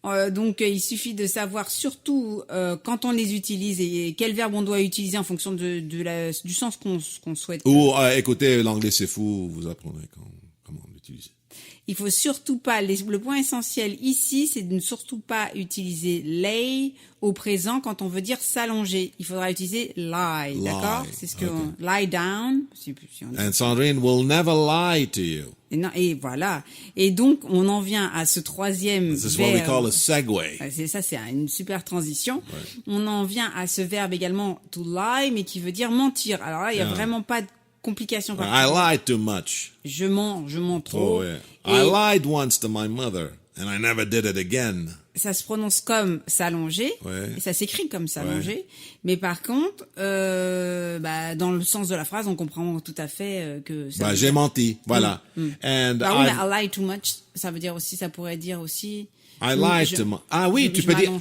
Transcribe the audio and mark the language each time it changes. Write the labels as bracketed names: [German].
[French] Donc, il suffit de savoir surtout quand on les utilise et quel verbe on doit utiliser en fonction du sens qu'on souhaite. Ou écoutez, l'anglais c'est fou, vous apprendrez comment l'utiliser. Il faut surtout pas, le point essentiel ici, c'est de ne surtout pas utiliser lay au présent quand on veut dire s'allonger. Il faudra utiliser lie, d'accord? C'est ce que lie down. [English] And Sandrine will never lie to you. [French] Et voilà. Et donc, on en vient à ce troisième [English] This is [French] verbe. [English] what we call a segue. [French] C'est une super transition. Ouais. On en vient à ce verbe également to lie, mais qui veut dire mentir. Alors là, il y a vraiment pas de complication. [English] I lied too much. [French] Je mens trop. [English] Oh, yeah. I lied once to my mother, and I never did it again. [French] Ça se prononce comme s'allonger, et ça s'écrit comme s'allonger. Mais par contre, dans le sens de la phrase, on comprend tout à fait que ça. J'ai menti, voilà. [English] And I lie too much, [French] ça veut dire aussi, ça pourrait dire aussi. [English] I lied too much. [French] Ah oui, tu peux dire.